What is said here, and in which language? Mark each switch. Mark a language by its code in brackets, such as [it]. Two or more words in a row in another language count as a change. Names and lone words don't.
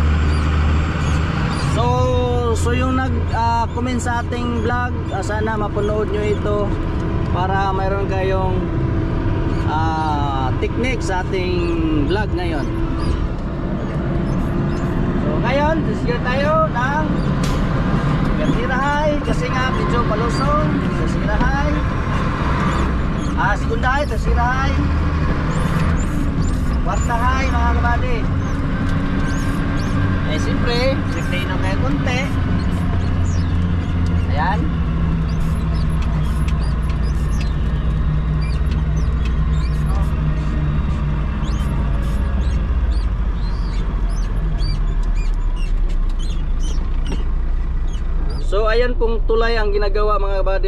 [tl] So yung nag-comment sa ating vlog, sana mapanood nyo ito para mayroon kayong technique sa ating vlog ngayon. So ngayon, disgear tayo ng Tercera high kasi nga medyo palusong. Tercera high, Segunda high, Tercera high, Kwarta high mga kabady. Eh siyempre, safety na kayo konti. Ayan. So ayan pong tulay ang ginagawa mga kabady.